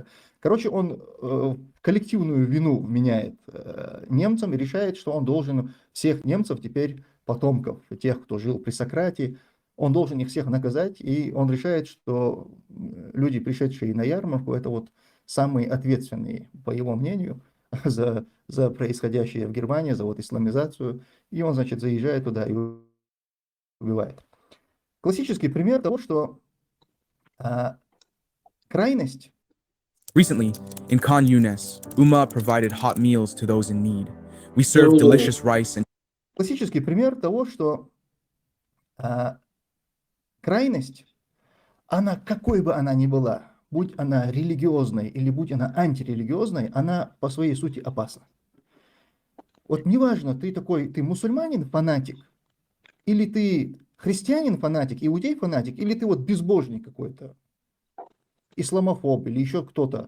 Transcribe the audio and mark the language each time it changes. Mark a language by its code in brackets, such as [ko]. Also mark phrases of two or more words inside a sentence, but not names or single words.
[ru] Короче, он коллективную вину вменяет немцам и решает, что он должен всех немцев теперь, потомков тех, кто жил при Сократе, он должен их всех наказать, и он решает, что люди, пришедшие на ярмарку, это вот самые ответственные, по его мнению, за происходящее в Германии, за вот исламизацию, и он, значит, заезжает туда и убивает. Классический пример того, что крайность. [en] Recently, in Khan Yunis, Ummah provided hot meals to those in need. We served delicious rice and... [ru] Классический пример того, что крайность, она, какой бы она ни была, будь она религиозной или будь она антирелигиозной, она по своей сути опасна. Вот неважно, ты мусульманин, фанатик, или ты христианин, фанатик, иудей, фанатик, или ты вот безбожник какой-то, исламофоб или еще кто-то.